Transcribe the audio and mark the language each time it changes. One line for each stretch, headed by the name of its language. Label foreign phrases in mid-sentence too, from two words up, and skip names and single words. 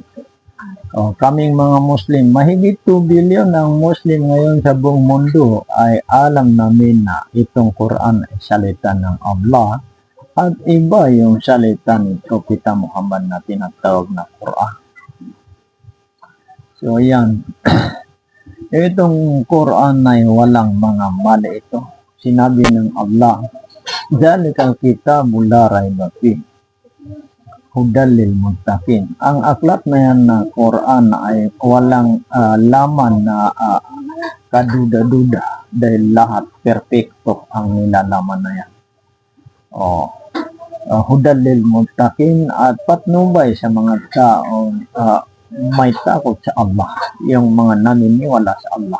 Filipino: Kaming mga Muslim, mahigit 2 billion ang Muslim ngayon sa buong mundo ay alam namin na itong Quran ay salita ng Allah at iba yung salita ni Propeta Muhammad na tinatawag na Quran. So yan. Itong Quran ay walang mga mali ito. Sinabi ng Allah,
Arabic: ذلك الكتاب لا ريب فيه هدى للمتقين.
Filipino: Ang aklat na yan na Quran ay walang laman na kaduda-duda dahil lahat perfecto ang nilalaman na yan.
Arabic: هدى للمتقين
Filipino: at patnubay sa mga taong may takot sa Allah, yung mga naniniwala sa Allah.